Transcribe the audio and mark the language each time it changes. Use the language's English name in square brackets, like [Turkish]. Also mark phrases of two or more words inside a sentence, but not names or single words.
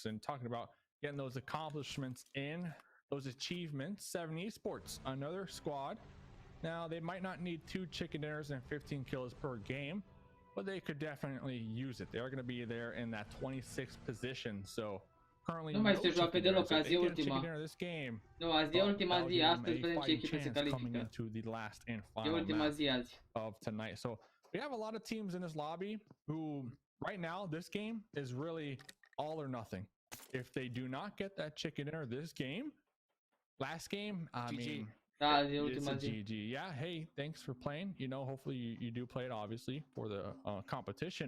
[English] And talking about getting those accomplishments in, those achievements, 7 Esports, another squad. Now, they might not need 2 chicken dinners and 15 kills per game, but they could definitely use it. They are going to be there in that 26th position. So currently, [Romanian] nu mai se joacă deloc, azi e ultima. Nu, azi e ultima zi, astăzi vedem ce echipe se califică. E ultima zi azi. [English] Of tonight. So we have a lot of teams in this lobby who right now, this game is really all or nothing. If they do not get that chicken dinner this game, last game, I mean, it's a GG. Yeah, hey, thanks for playing. You know, hopefully you do play it, obviously, for the competition.